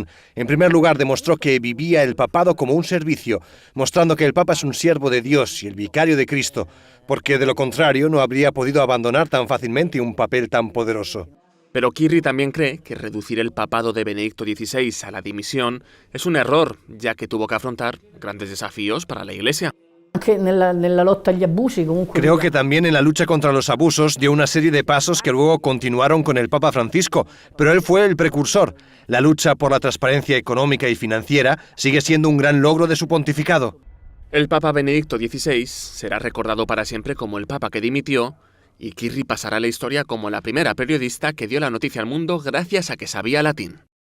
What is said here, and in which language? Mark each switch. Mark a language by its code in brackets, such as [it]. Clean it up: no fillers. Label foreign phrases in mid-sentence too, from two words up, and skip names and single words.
[es] En primer lugar, demostró que vivía el papado como un servicio, mostrando que el Papa es un siervo de Dios y el vicario de Cristo, porque de lo contrario no habría podido abandonar tan fácilmente un papel tan poderoso. Pero Chirri también cree que reducir el papado de Benedicto XVI a la dimisión es un error, ya que tuvo que afrontar grandes desafíos para la Iglesia. [it] Anche nella lotta agli abusi comunque. [es] Creo que también en la lucha contra los abusos dio una serie de pasos que luego continuaron con el Papa Francisco, pero él fue el precursor. La lucha por la transparencia económica y financiera sigue siendo un gran logro de su pontificado. El Papa Benedicto XVI será recordado para siempre como el Papa que dimitió, y Kirri pasará a la historia como la primera periodista que dio la noticia al mundo gracias a que sabía latín.